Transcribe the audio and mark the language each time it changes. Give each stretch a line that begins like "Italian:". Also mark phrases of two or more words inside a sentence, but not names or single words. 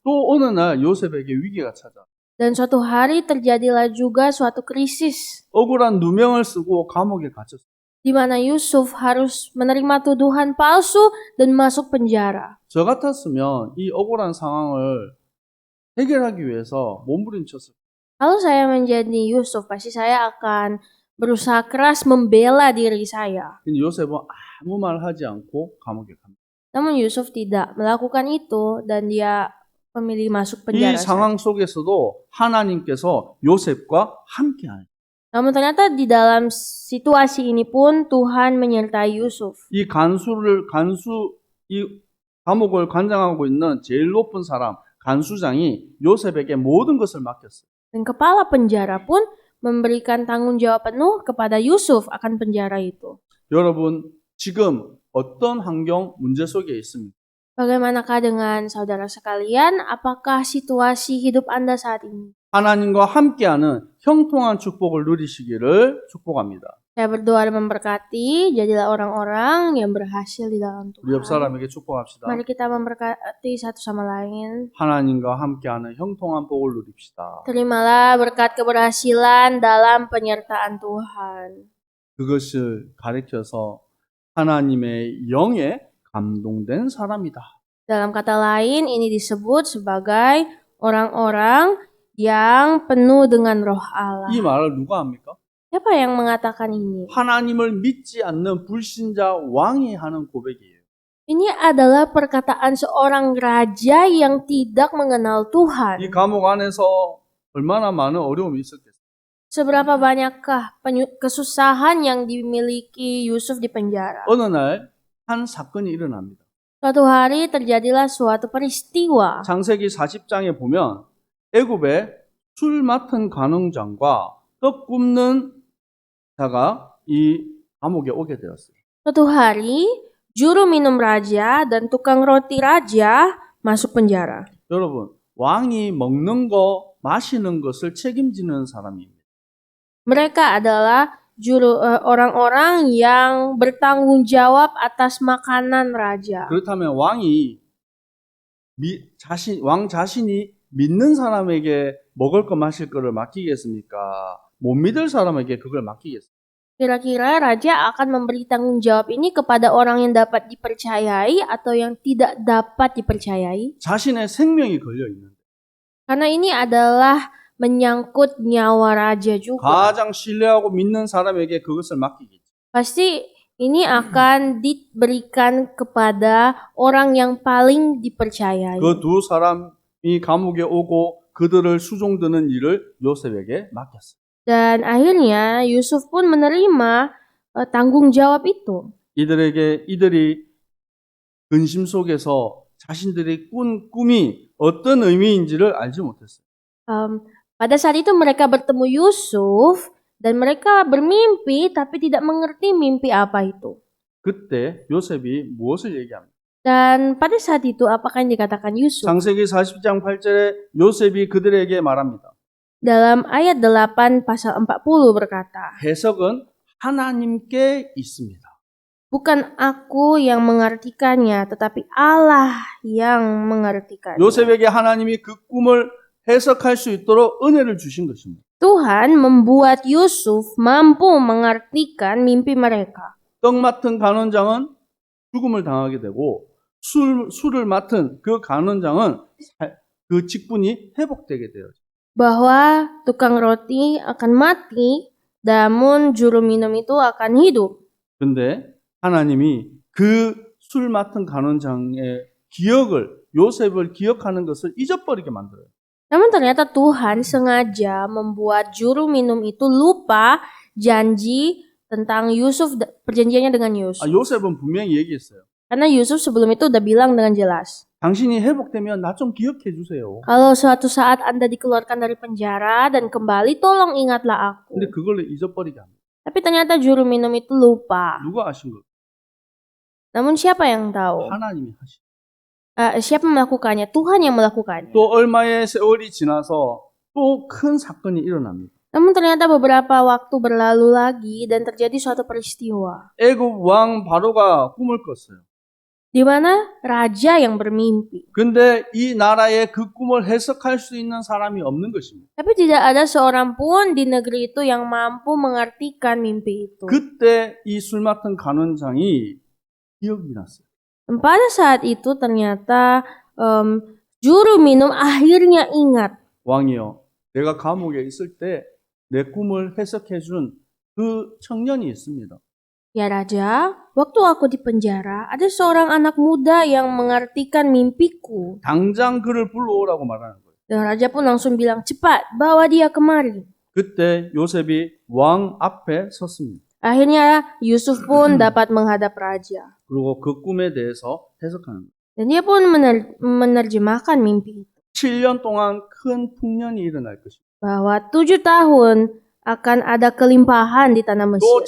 Korean: 또 어느 날 요셉에게 위기가 찾아.
Indonesian: Dan suatu hari terjadilah juga suatu krisis
Korean: 억울한 누명을 쓰고 감옥에 갇혔어요.
Indonesian: di mana Yusuf harus menerima tuduhan palsu dan masuk penjara.
Korean: 저 같았으면 이 억울한 상황을 해결하기 위해서 몸부림쳤을 거예요.
Indonesian: Kalau saya menjadi Yusuf, pasti saya akan berusaha keras membela diri saya.
Korean: 근데 요셉은 아무 말 하지 않고 감옥에 갑니다.
Indonesian: Namun Yusuf tidak melakukan itu dan dia memilih masuk
Korean: 이
Indonesian: penjara.
Korean: 상황 속에서도 하나님께서 요셉과 함께하요.
Indonesian: Namun ternyata di dalam situasi ini pun Tuhan menyertai Yusuf.
Korean: 이 감옥을 관장하고 있는 제일 높은 사람 간수장이 요셉에게 모든 것을 맡겼어요.
Indonesian: Dan kepala penjara pun memberikan tanggung jawab penuh kepada Yusuf akan penjara itu.
Korean: 여러분, 지금 어떤 환경 문제 속에 있습니까?
Indonesian: Bagaimanakah dengan saudara sekalian? Apakah situasi hidup Anda saat ini?
Korean: 하나님과 함께하는 형통한 축복을 누리시기를 축복합니다.
Indonesian: Saya berdoa dan memberkati, jadilah orang-orang yang berhasil di dalam
Korean: 우리 옆
Indonesian: Tuhan.
Korean: 사람에게 축복합시다.
Indonesian: Mari kita memberkati satu sama lain.
Korean: 하나님과 함께하는 형통한 복을 누립시다.
Indonesian: Terimalah berkat keberhasilan dalam penyertaan Tuhan.
Korean: 그것을 가리켜서 하나님의 영에 감동된 사람이다.
Indonesian: Dalam kata lain, ini disebut sebagai orang-orang yang penuh dengan roh Allah.
Korean: 이 말을 누가 합니까?
Indonesian: Siapa yang mengatakan ini?
Korean: 하나님을 믿지 않는 불신자 왕이 하는 고백이에요.
Indonesian: Ini adalah perkataan seorang raja yang tidak mengenal Tuhan.
Korean: 이 감옥 안에서 얼마나 많은 어려움이 있었겠어요.
Indonesian: Seberapa banyakkah kesusahan yang dimiliki Yusuf di penjara?
Korean: 어느 날 한 사건이 일어납니다.
Indonesian: Suatu hari terjadilah suatu peristiwa.
Korean: 창세기 40장에 보면 애굽에 술 맡은 간흥장과 떡 굽는 자가 이 감옥에 오게 되었어요.
Indonesian: Suatu hari, juru minum raja dan tukang roti raja masuk penjara.
Korean: 여러분, 왕이 먹는 거, 마시는 것을 책임지는 사람입니다.
Indonesian: Mereka adalah orang-orang yang bertanggung jawab atas makanan raja.
Korean: 그렇다면 왕 자신이 믿는 사람에게 먹을 거 마실 거를 맡기겠습니까? 못 믿을 사람에게 그걸 맡기겠습니까?
Indonesian: Kira-kira raja akan memberi tanggung jawab ini kepada orang yang dapat dipercayai atau yang tidak dapat dipercayai?
Korean: 자신의 생명이 걸려 있는데
Indonesian: Karena ini adalah menyangkut nyawa raja juga.
Korean: 가장 신뢰하고 믿는 사람에게 그것을 맡기겠죠.
Indonesian: Pasti ini akan diberikan kepada orang yang paling dipercayai.
Korean: 그 두 사람이 감옥에 오고 그들을 수종드는 일을 요셉에게 맡겼어요.
Indonesian: Dan akhirnya Yusuf pun menerima tanggung jawab itu.
Korean: 이들이 근심 속에서 자신들이 꾼 꿈이 어떤 의미인지를 알지 못했어요.
Indonesian: Pada saat itu mereka bertemu Yusuf dan mereka bermimpi tapi tidak mengerti mimpi apa itu.
Korean: 그때 요셉이 무엇을 얘기합니까?
Indonesian: Dan pada saat itu apakah yang dikatakan Yusuf?
Korean: 창세기 40장 8절에 요셉이 그들에게 말합니다.
Indonesian: Dalam ayat 8 pasal 40 berkata,
Korean: 해석은 하나님께 있습니다.
Indonesian: bukan aku yang mengartikannya, tetapi Allah yang mengartikannya.
Korean: 요셉에게 하나님이 그 꿈을 해석할 수 있도록 은혜를 주신 것입니다.
Indonesian: Tuhan membuat Yusuf mampu mengartikan mimpi mereka.
Korean: 떡 맡은 간원장은 죽음을 당하게 되고 술을 맡은 그 간원장은 그 직분이 회복되게 돼요.
Indonesian: Bahwa tukang roti akan mati, namun juru minum itu akan hidup.
Korean: 근데 하나님이 그 술 맡은 간원장의 기억을 요셉을 기억하는 것을 잊어버리게 만들어요.
Indonesian: Namun ternyata Tuhan sengaja membuat juru minum itu lupa janji tentang Yusuf, perjanjiannya dengan Yusuf.
Korean: 요셉은 분명히 얘기했어요.
Indonesian: Karena Yusuf sebelum itu udah bilang dengan jelas,
Korean: 당신이 회복되면 나 좀 기억해 주세요.
Indonesian: kalau suatu saat Anda dikeluarkan dari penjara dan kembali, tolong ingatlah aku.
Korean: 근데 그걸 잊어버리게 합니다.
Indonesian: Tapi ternyata juru minum itu lupa.
Korean: 누가 하신 거?
Indonesian: Namun siapa yang tahu?
Korean: 하나님이 하신.
Indonesian: Siapa melakukannya? Tuhan yang melakukannya.
Korean: 또 얼마의 세월이 지나서 또 큰 사건이 일어납니다.
Indonesian: Namun ternyata beberapa waktu berlalu lagi dan terjadi suatu peristiwa
Korean: 애굽 왕 바로가 꿈을 꿨어요.
Indonesian: di mana raja yang bermimpi.
Korean: 근데 이 나라에 그 꿈을 해석할 수 있는 사람이 없는 것입니다.
Indonesian: Tapi tidak ada seorang pun di negeri itu yang mampu mengartikan mimpi itu.
Korean: 그때 이 술 맡은 간원장이 기억이 났어요.
Indonesian: Dan pada saat itu ternyata juru minum akhirnya ingat.
Korean: 왕이여, 내가 감옥에 있을 때 내 꿈을 해석해 준 그 청년이 있습니다.
Indonesian: Ya Raja, waktu aku di penjara, ada seorang anak muda yang mengartikan mimpiku.
Korean: 당장 그를 불러오라고 말하는 거예요.
Indonesian: Dan Raja pun langsung bilang, cepat, bawa dia kemari.
Korean: 그때 요셉이 왕 앞에 섰습니다.
Indonesian: Akhirnya Yusuf pun dapat menghadap Raja.
Korean: 그리고 그 꿈에 대해서 해석하는 거예요.
Indonesian: Dan dia pun menerjemahkan mimpi itu.
Korean: 7년 동안 큰 풍년이 일어날 것입니다.
Indonesian: Bahwa 7 tahun akan ada kelimpahan di tanah
Korean: 또
Indonesian: Mesir.